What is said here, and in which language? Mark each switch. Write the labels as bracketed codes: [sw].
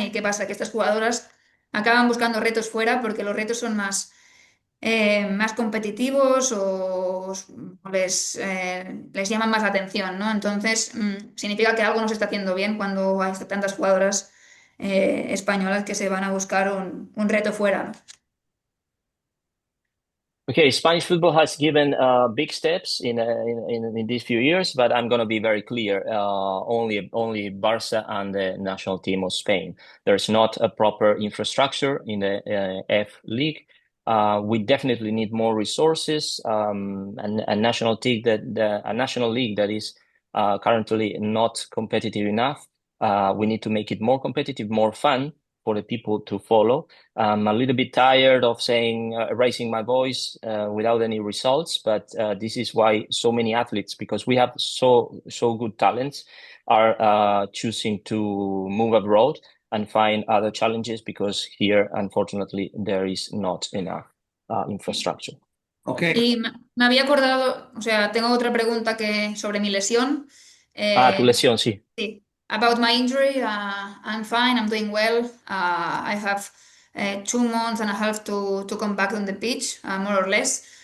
[es] ¿Y qué pasa? Que estas jugadoras acaban buscando retos fuera porque los retos son más competitivos o les llaman más la atención, ¿no? Entonces, significa que algo no se está haciendo bien cuando hay tantas jugadoras españolas que se van a buscar un reto fuera, ¿no? [en] Okay, Spanish football has given big steps in these few years, but I'm going to be very clear. Only Barca and the national team of Spain. There's not a proper infrastructure in the F League. We definitely need more resources. And a national league that is currently not competitive enough. We need to make it more competitive, more fun for the people to follow. I'm a little bit tired of raising my voice without any results, but this is why so many athletes, because we have so good talents, are choosing to move abroad and find other challenges because here, unfortunately, there is not enough infrastructure. Okay. [es] Y me había acordado, o sea, tengo otra pregunta sobre mi lesión. Tu lesión, sí. Sí. [en] About my injury, I'm fine, I'm doing well. I have 2 months and a half to come back on the pitch, more or less.